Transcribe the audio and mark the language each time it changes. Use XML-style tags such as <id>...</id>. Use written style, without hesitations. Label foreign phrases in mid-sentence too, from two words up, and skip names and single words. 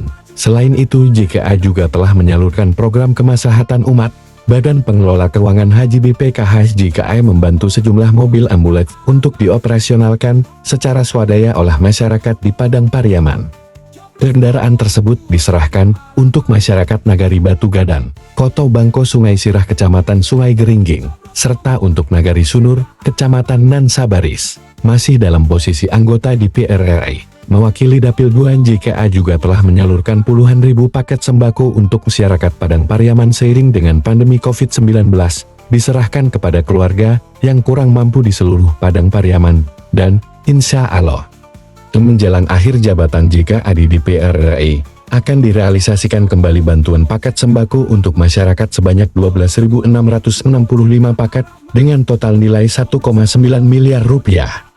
<id>Selain itu, JKA juga telah menyalurkan program kemaslahatan umat. Badan Pengelola Keuangan Haji BPKH JKA membantu sejumlah mobil ambulans untuk dioperasionalkan secara swadaya oleh masyarakat di Padang Pariaman. Kendaraan tersebut diserahkan untuk masyarakat Nagari Batu Gadan, Koto Bangko Sungai Sirah Kecamatan Sungai Geringging, serta untuk Nagari Sunur, Kecamatan Nansabaris. Masih dalam posisi anggota DPR RI, mewakili Dapil 2 JKA juga telah menyalurkan puluhan ribu paket sembako untuk masyarakat Padang Pariaman seiring dengan pandemi COVID-19, diserahkan kepada keluarga yang kurang mampu di seluruh Padang Pariaman, dan insya Allah menjelang akhir jabatan JKA di DPR RI, akan direalisasikan kembali bantuan paket sembako untuk masyarakat sebanyak 12.665 paket dengan total nilai 1,9 miliar rupiah.</id>